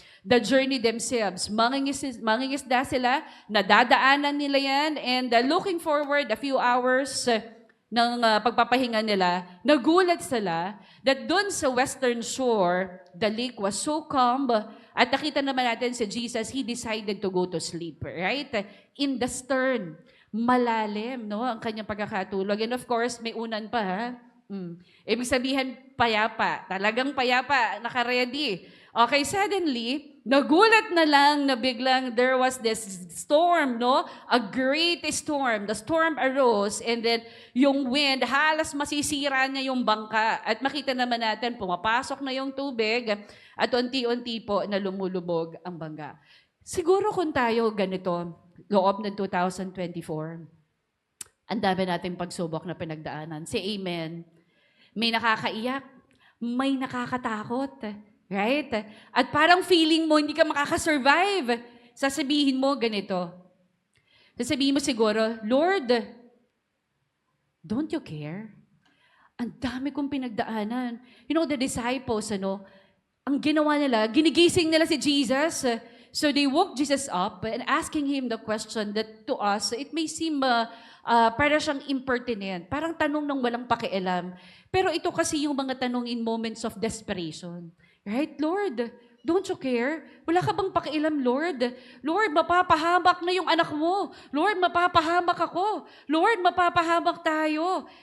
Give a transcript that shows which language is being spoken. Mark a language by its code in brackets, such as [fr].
[en] the journey themselves. [tl] Mangingisda sila, nadadaanan nila yan, [en] and looking forward a few hours [tl] ng pagpapahinga nila, nagulat sila [en] that [tl] doon sa western shore, [en] the lake was so calm, [tl] at nakita naman natin si Jesus, [en] he decided to go to sleep, right? In the stern, [tl] malalim, no, ang kanyang pagkakatulog. [en] And of course, [tl] may unan pa, ha? Ibig sabihin, payapa. Talagang payapa, naka-ready. Okay, suddenly, nagulat na lang na biglang [en] there was this storm, [tl] no? [en] A great storm. The storm arose and then yung wind, [tl] halos masisira niya yung bangka. At makita naman natin, pumapasok na yung tubig at unti-unti po na lumulubog ang bangka. Siguro kung tayo ganito, loob ng 2024, ang dami nating pagsubok na pinagdaanan. [en] Say amen. [tl] May nakakaiyak, may nakakatakot. Right? At parang feeling mo, hindi ka makakasurvive. Sasabihin mo ganito. Sasabihin mo siguro, [en] Lord, don't you care? [tl] Ang dami kong pinagdaanan. [en] You know, the disciples, [tl] ang ginawa nila, ginigising nila si Jesus. [en] So they woke Jesus up and asking him the question that to us, it may seem [tl] para siyang impertinent. Parang tanong ng walang pakialam. Pero ito kasi yung mga tanong [en] in moments of desperation. Right, Lord? Don't you care? [tl] Wala ka bang pakialam, Lord? Lord, mapapahamak na yung anak mo. Lord, mapapahamak ako. Lord, mapapahamak tayo.